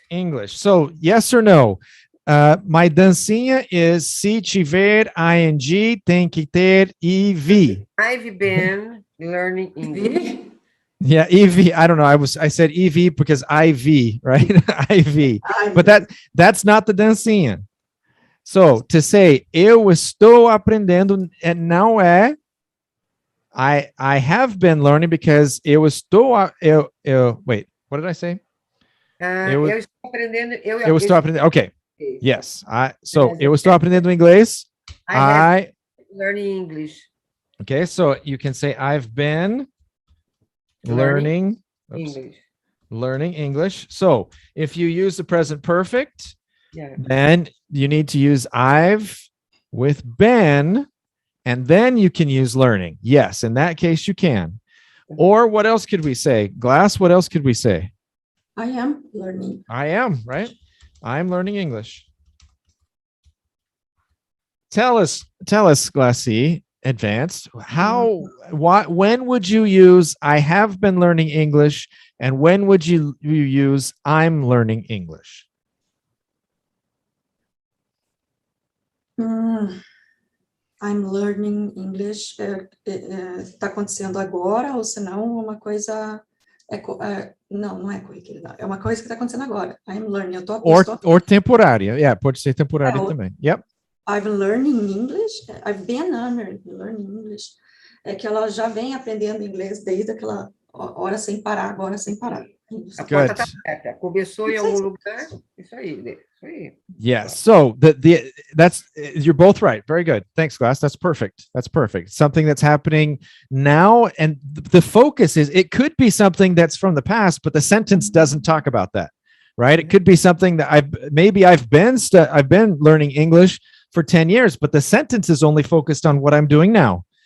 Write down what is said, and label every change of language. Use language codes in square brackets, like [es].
[en] English. So yes or no? My dancinha is se tiver ing, tem que ter EV. I've been learning English. Yeah, EV. I don't know. I said EV because IV, right? IV. But that's not the dancinha. So to say eu estou aprendendo não é I have been learning because eu estou wait, what did I say? [pt] Eu estou aprendendo. Eu estou aprendendo. Okay. Yes. So eu estou aprendendo inglês. [en] I learning English. Okay, so you can say I've been learning English. Learning English. So if you use the present perfect, Yeah. then you need to use I've with been, and then you can use learning. Yes, in that case you can. Or what else could we say? Glass, what else could we say? I am learning. I am, right? I'm learning English. Tell us, Glassy, advanced, when would you use I have been learning English, and when would you use I'm learning English? I'm learning English. [pt] Está acontecendo agora, ou senão uma coisa... não é corriqueira. É uma coisa que está acontecendo agora. [en] I'm learning. Or temporária. [pt] Yeah, pode ser temporária também. [en] Yep. I've learning English. I've been learning English. [pt] É que ela já vem aprendendo inglês desde aquela hora sem parar, agora sem parar. A porta está aberta. Começou em algum lugar. Isso aí. [en] Yes. So that's you're both right. Very good. Thanks, Glass. That's perfect. Something that's happening now, and the focus is it could be something that's from the past, but the sentence doesn't talk about that, right? It could be something that I've been learning English for 10 years, but the sentence is only focused on what I'm doing now.